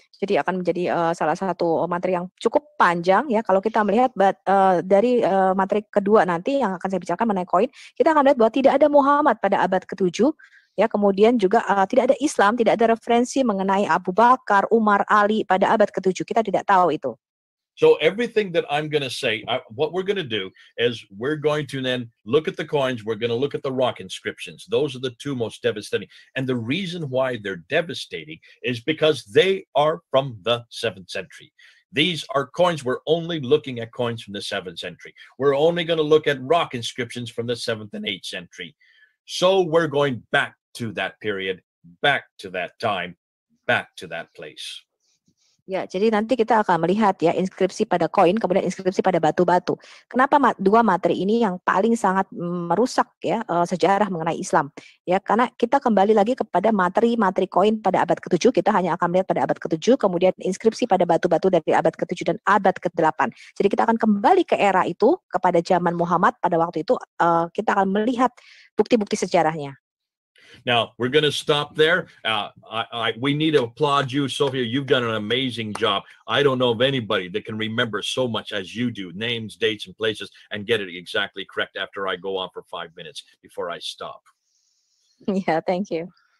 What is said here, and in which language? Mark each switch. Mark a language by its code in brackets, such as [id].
[id] Jadi akan menjadi salah satu materi yang cukup panjang ya. Kalau kita melihat dari materi kedua nanti yang akan saya bicarakan mengenai koin, kita akan lihat bahwa tidak ada Muhammad pada abad ke-7 ya. Kemudian juga tidak ada Islam, tidak ada referensi mengenai Abu Bakar, Umar, Ali pada abad ke-7. Kita tidak tahu itu. [en] So everything that I'm going to say, what we're going to do is we're going to then look at the coins. We're going to look at the rock inscriptions. Those are the two most devastating. And the reason why they're devastating is because they are from the 7th century. These are coins. We're only looking at coins from the 7th century. We're only going to look at rock inscriptions from the 7th and 8th century. So we're going back to that period, back to that time, back to that place. [id] Ya, jadi nanti kita akan melihat ya inskripsi pada koin, kemudian inskripsi pada batu-batu. Kenapa dua materi ini yang paling sangat merusak ya sejarah mengenai Islam? Ya, karena kita kembali lagi kepada materi-materi koin pada abad ke-7, kita hanya akan melihat pada abad ke-7, kemudian inskripsi pada batu-batu dari abad ke-7 dan abad ke-8. Jadi kita akan kembali ke era itu, kepada zaman Muhammad pada waktu itu, kita akan melihat bukti-bukti sejarahnya. [en] Now, we're going to stop there. We need to applaud you, Sophia. You've done an amazing job. I don't know of anybody that can remember so much as you do, names, dates, and places, and get it exactly correct after I go on for 5 minutes before I stop. Yeah, thank you.